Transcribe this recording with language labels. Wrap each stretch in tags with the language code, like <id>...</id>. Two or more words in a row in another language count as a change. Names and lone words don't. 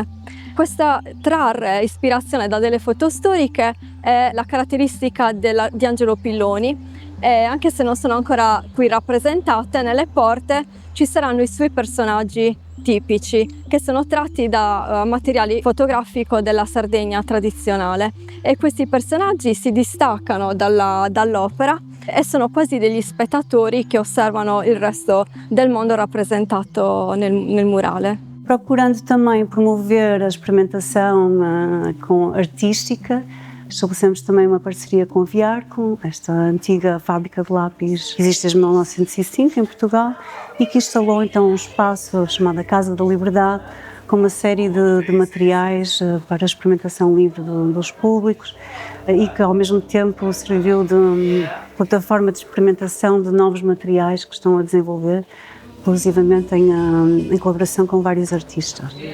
<it>Questa trarre ispirazione da delle foto storiche è la caratteristica di Angelo Pilloni, e anche se non sono ancora qui rappresentate, nelle porte ci saranno i suoi personaggi tipici, che sono tratti da materiali fotografico della Sardegna tradizionale, e questi personaggi si distaccano dall'opera e sono quasi degli spettatori che osservano il resto del mondo rappresentato nel murale.</it> <pt>Procurando também promover a experimentação artística, estabelecemos também uma parceria com a Viarco, esta antiga fábrica de lápis que existe desde 1905 em Portugal e que instalou então um espaço chamado Casa da Liberdade, com uma série de materiais para a experimentação livre dos públicos e que ao mesmo tempo serviu de plataforma de experimentação de novos materiais que estão a desenvolver, inclusivamente em colaboração com vários artistas.</pt>